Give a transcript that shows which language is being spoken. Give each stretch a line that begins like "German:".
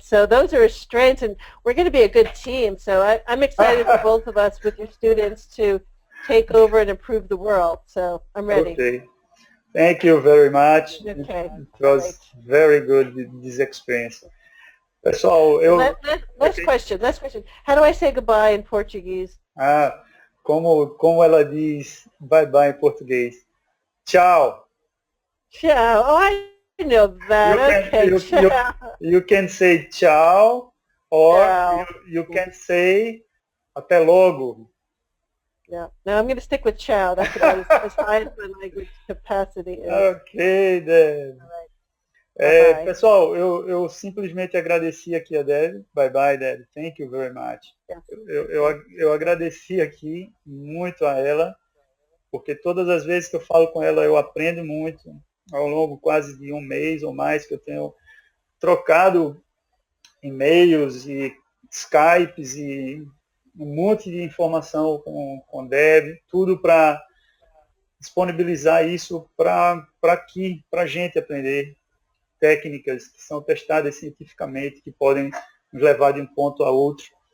English: So those are strengths, and we're going to be a good team. So I'm excited for both of us with your students to take over and improve the world. So I'm ready. Okay. Thank you very much. Okay. It was very good, this experience.
Portuguese: Pessoal,
English: Last question. How do I say goodbye in Portuguese?
Portuguese: Como ela diz bye-bye em português? Tchau.
English: Tchau. Oh, I know that. You can say tchau, or you can say
Portuguese: até logo.
English: Yeah. No, I'm going to stick with ciao. That's about as high as my language capacity is. Ok, Deb. Right.
Portuguese: Pessoal, eu simplesmente agradeci aqui a Deb.
English: Bye bye, Deb. Thank you very much. Yes.
Portuguese: Eu agradeci aqui muito a ela, porque todas as vezes que eu falo com ela eu aprendo muito, ao longo quase de um mês ou mais que eu tenho trocado e-mails e Skypes e um monte de informação com Deb, tudo para disponibilizar isso para aqui, para a gente aprender técnicas que são testadas cientificamente, que podem nos levar de um ponto a outro.